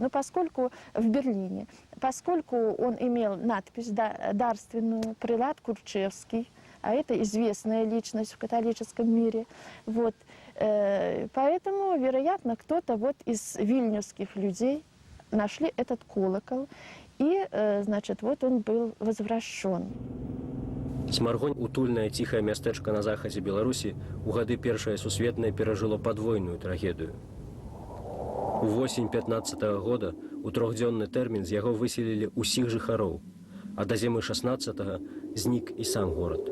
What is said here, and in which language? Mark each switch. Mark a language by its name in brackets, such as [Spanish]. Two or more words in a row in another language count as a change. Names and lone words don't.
[Russian] Но поскольку в Берлине, поскольку он имел надпись дарственную, прилад Курчевский, а это известная личность в католическом мире, вот, поэтому, вероятно, кто-то вот из вильнюсских людей нашли этот колокол, и, значит, вот он был возвращен. [Belarusian] Смаргонь, утульнае ціхае мястэчка на захадзе Беларусі, у гады Першае сусветнае перажыло падвойную трагедыю. У восень 15-го года у трохдзённы тэрмін з яго выселілі ўсіх жыхароў, а да зімы 16-го знік і сам горад.